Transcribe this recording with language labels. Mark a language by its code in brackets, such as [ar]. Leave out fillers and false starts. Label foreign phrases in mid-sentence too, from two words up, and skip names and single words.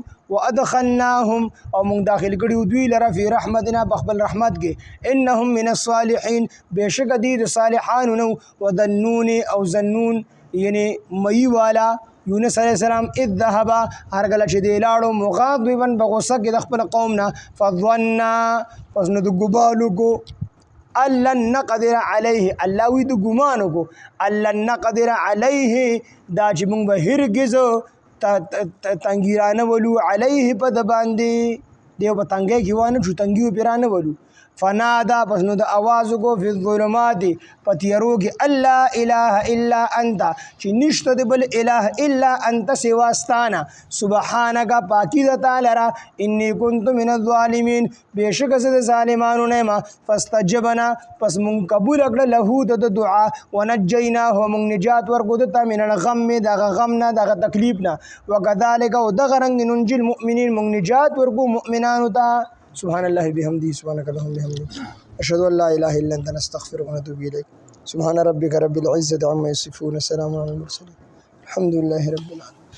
[ps] وادخلناهم او موږ داخل کړي دوی لره [ar] فی رحمتنا [ps] په خپل رحمت کې، [ar] انهم من الصالحین [ps] بېشکه دوی د صالحانو نه وو. وذنون او ذنون یعنې مئی والا یونس [ar] علیه السلام اذ ذهب [ps] هر کله چې دی لاړو مغاضبا په غوسه کې د خپل قوم نه، فظن پس نو د ګمان وکړو [ar] ان لن نقدر علیه، [ps] الله وي د ګمان وکړو [ar] ان لن نقدر علیه [ps] دا چې موږ به هرګز تنګي را نه ولو علیه په ده باندې، دی په تنګی کې وانه شو، تنګي پې را نه ولو. فنادا پس نو د آواز وکړو [ar] فی الظلمات [ps] په تیارو کې [ar] الله اله الا انت [ps] چې نشته د بل [ar] اله الا انت [ps] سواستانه، سبحانک پاکی د تا لره، [ar] انی کنت من الظالمین [ps] بېشکه زه د ظالمانو نه یم. فاستجبنا پس مونږ قبول کړه له د دعا، ونجیناه مونږ نجات ورکړو دته [ar] من الغم [ps] دغه غم نه، دغه تکلیف نه. وکذلک او دغه رنګ [ar] ننجي المؤمنین [ps] مونږ نجات ورکړو مؤمنانو ته. [ar] سبحان الله بحمده سبحانك اللهم وبحمدك أشهد أن لا إله إلا أنت نستغفرك ونتوب إليك. سبحان ربك رب العزة عما يصفون، سلام على المرسلين، الحمد لله رب العالمين.